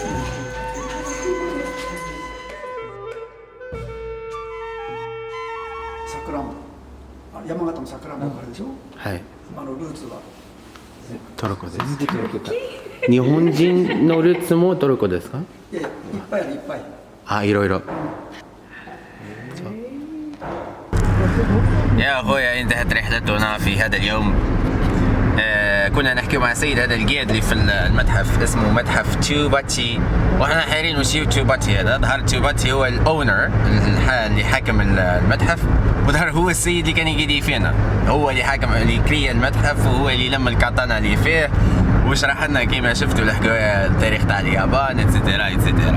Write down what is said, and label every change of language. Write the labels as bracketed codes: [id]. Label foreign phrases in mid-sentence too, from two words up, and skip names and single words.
[ja] 桜も. 山形の桜もあるでしょ。はい。ルーツは。トルコです。日本人のルーツもトルコですか？いやいっぱいあるいっぱい。いろいろ。 [ar] يا أخويا انتهت رحلتنا في هذا اليوم. كنا نحكي مع السيد هذا الجيد اللي في المتحف، اسمه متحف تشوباتشي، واحنا حيرين وش هو تشوباتشي هذا. ظهر تشوباتشي هو الاونر اللي حاكم المتحف، وظهر هو السيد اللي كان يقيدي فينا، هو اللي حاكم اللي كري المتحف، وهو اللي لم الكاتانا اللي فيه وشرح لنا كيما شفتوا الحكايه التاريخ تاع اليابان [fr] et cetera et cetera.